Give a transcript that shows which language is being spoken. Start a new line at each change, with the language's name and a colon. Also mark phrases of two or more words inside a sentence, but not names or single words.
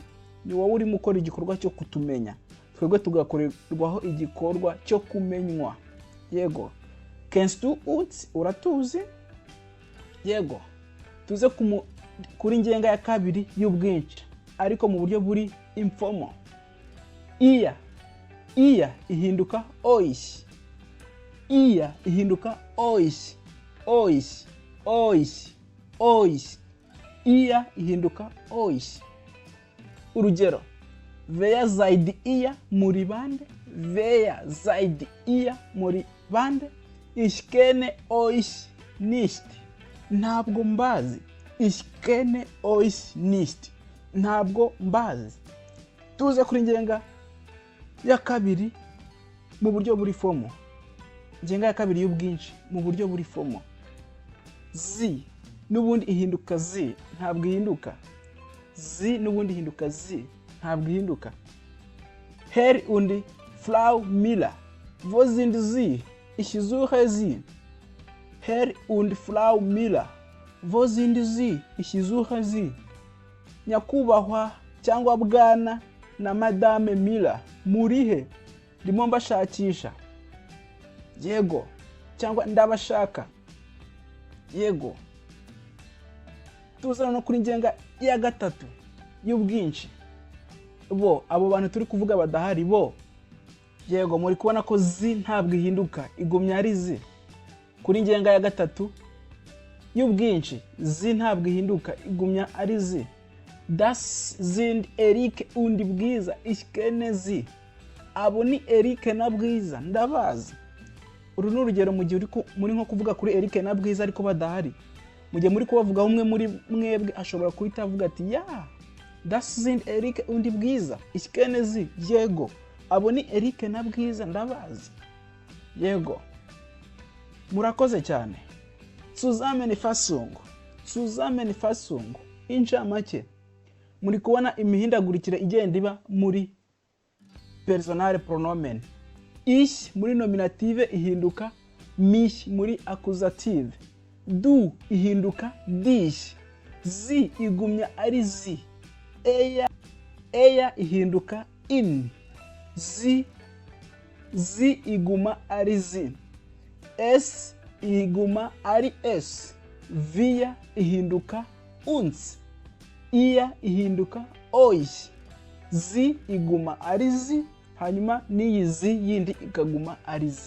Kinyarwanda: Ni wowe urimo ukora igikorwa cyo kutumenya, twebwe tugakorerwaho igikorwa cyo kumenywa. Yego.
German: Kennst du uns?
Kinyarwanda: Uratuzi. Yego. Tuze kuri ngenga ya kabiri y'ubwinshi, ariko mu buryo buri informal. Iya ihinduka euch. Iya ihinduka euch. Euch, euch, euch. Iya ihinduka euch. Urugero,
German: wer seid ihr?
Kinyarwanda: Muri bande.
German: Wer seid ihr?
Kinyarwanda: Muri bande.
German: Ich kenne euch nicht.
Kinyarwanda: Ntabwo mbazi.
German: Ich kenne euch nicht.
Kinyarwanda: Ntabwo mbazi. Tuze kuri ngenga ya kabiri mu buryo buri formal. Ngenga ya kabiri y'ubwinshi mu buryo buri formal. Zi n'ubundi ihinduka zi, ntabwo ihinduka. Zi n'ubundi ihinduka zi, ntabwo ihinduka.
German: Herr und Frau Müller. Wo sind sie? Ich suche sie. Herr und Frau Müller. Wo sind sie? Ich suche sie.
Kinyarwanda: Nyakubahwa cyangwa bwana na Madame Müller. Murihe? Ndimo mbashakisha. Yego. Cyangwa ndabashaka. Yego. Tuza no kuri ngenga ya gatatu y'ubwinshi. Bo abo bantu turi kuvuga badahari bo. Yego, muri kubona ko zi ntabwo ihinduka, igumya ari zi. Kuri ngenga ya gatatu y'ubwinshi, zi ntabwo ihinduka, igumya ari zi.
German: Das sind Erik und Bwiza. Ich kenne sie.
Kinyarwanda: Abo ni Erik na Bwiza, ndabazi. Uru ni urugero mu gihe muri nko kuvuga kuri Erik na Bwiza ariko badahari. Mu gihe muri kubavuga umwe muri mwebwe ashobora kuhita avuga ati ya,
German: das sind Erik und Bwiza. Ich kenne sie.
Kinyarwanda: Yego, abo ni Erik na Bwiza, ndabazi. Yego. Murakoze cyane.
German: Zusammenfassung.
Kinyarwanda: Incamake. Muri kubona imihindagurikire igenda iba muri Personalpronomen. Ich muri nominative ihinduka mich muri accusative. Du ihinduka dich. Zi igumya ari zi. Eya ihinduka in. Zi zi iguma ari zi, s iguma ari s, via ihinduka uns, iya ihinduka oy, zi iguma ari zi, hanyuma n'iyi zi yindi ikaguma ari zi.